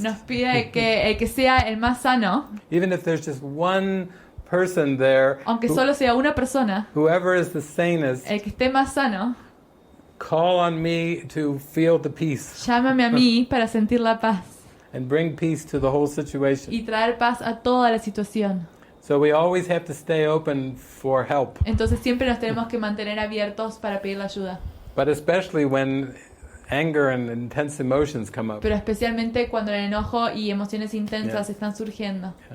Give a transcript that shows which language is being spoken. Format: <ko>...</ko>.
<es>nos pide que el que sea el más sano,</es> <en>even if there's just one person there,</en> <es>aunque solo sea una persona,</es> <en>whoever is the sanest,</en> <es>el que esté más sano,</es> <en>call on me to feel the peace</en> <es>llámame a mí para sentir la paz</es> <en>and bring peace to the whole situation.</en> <es>y traer paz a toda la situación.</es> <en>So we always have to stay open for help,</en> <es>Entonces siempre nos tenemos que mantener abiertos para pedir la ayuda.</es> <en>but especially when anger and intense emotions come up.</en> <es>Pero especialmente cuando el enojo y emociones intensas están surgiendo.</es>